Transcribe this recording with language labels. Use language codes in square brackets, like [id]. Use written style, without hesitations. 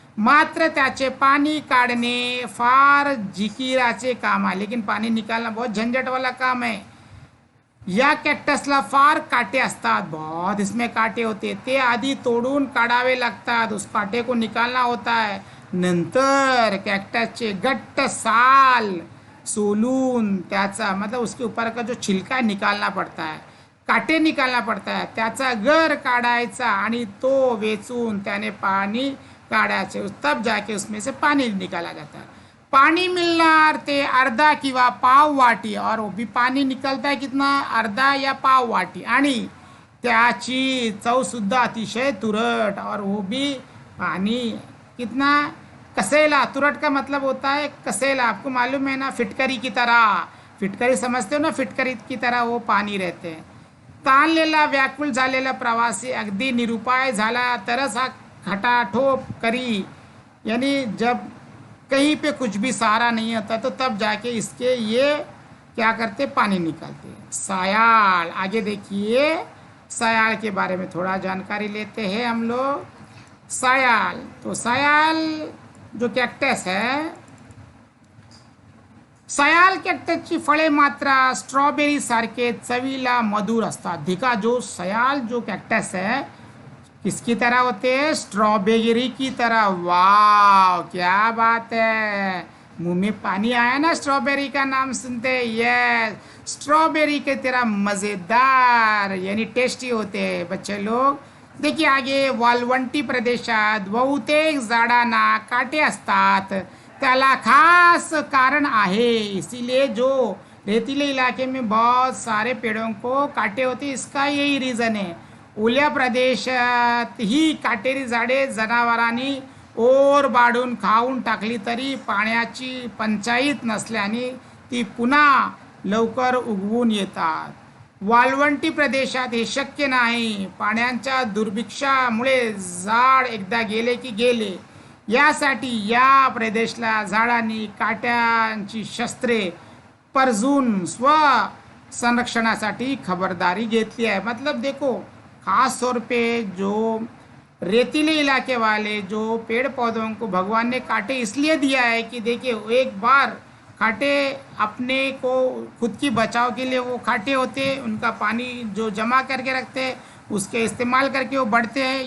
[mr] मात्र त्याचे पाणी काढणे फार जिकिराचे काम आहे. [hi] लेकिन पाणी निकालना बहुत झंझट वाला काम है. [mr] या कॅक्टसला फार काटे असतात. [hi] बहुत इसमें काटे होते. [mr] ते आधी तोडून काढावे लागतात. [hi] उस काटे को निकालना होता है. [mr] नंतर कॅक्टसचे घट्ट साल सोलून त्याचा [hi] मतलब उसके ऊपर का जो छिलका निकालना पड़ता है, काटे निकालना पड़ता है. [mr] त्याचा गर काढायचा आणि तो वेचून त्याने पाणी काढायचे. [hi] तब जाके उसमें से पानी निकाला जाता है. [mr] पानी मिलणार ते अर्धा किंवा पाव वाटी. [hi] और वो भी पानी निकलता है कितना, अर्धा या पाव वाटी. [mr] आणि त्याची चव सुद्धा अतिशय तुरट. [hi] और वो भी पानी कितना, कसेला. तुरट का मतलब होता है कसेला. आपको मालूम है ना, फिटकरी की तरह. फिटकरी समझते हो ना, फिटकरी की तरह वो पानी रहते हैं. [mr] ताणलेला व्याकुळ झालेला प्रवासी अगदी निरुपाय झाला तरच हा खटाठोप करी. [hi] यानी जब कहीं पे कुछ भी सहारा नहीं होता तो तब जाके इसके ये क्या करते, पानी निकालते. सयाल. आगे देखिए सयाल के बारे में थोड़ा जानकारी लेते हैं हम लोग. [mr] सयाल, [hi] तो सयाल जो कॅक्टस है, [mr] सयाल कॅक्टसची फळे मात्र स्ट्रॉबेरी सारखे चवीला मधुर असतात. [hi] देखा, जो सयाल जो कॅक्टस है किसकी तरह होते हैं, स्ट्रॉबेरी की तरह. वाह, क्या बात है, मुंह में पानी आया ना स्ट्रॉबेरी का नाम सुनते. ये स्ट्रॉबेरी के तरह मज़ेदार यानी टेस्टी होते हैं बच्चे लोग. देखिए आगे, [mr] वाळवंटी प्रदेशात बहुतेक झाडांना काटे असतात. त्याला खास कारण आहे. [hi] इसीलिए जो रेतीले इलाके में बहुत सारे पेड़ों को काटे होते, इसका यही रीज़न है. [mr] ओल्या प्रदेशात ही काटेरी झाडे जनावरांनी ओर बाडून खाऊन टाकली तरी पाण्याची पंचायत नसल्याने ती पुन्हा लवकर उगवून येतात. वाळवंटी प्रदेशात हे शक्य नाही. पाण्याच्या दुर्भिक्षामुळे झाड एकदा गेले की गेले. यासाठी या प्रदेशला झाडांनी काट्यांची शस्त्रे परजून स्व संरक्षणासाठी खबरदारी घेतली आहे. [hi] मतलब देखो, खास तौर पे जो रेतीले इलाके वाले जो पेड़ पौधों को भगवान ने काटे इसलिए दिया है कि देखिए, एक बार काटे अपने को खुद की बचाव के लिए वो काटे होते हैं. उनका पानी जो जमा करके रखते हैं उसके इस्तेमाल करके वो बढ़ते हैं.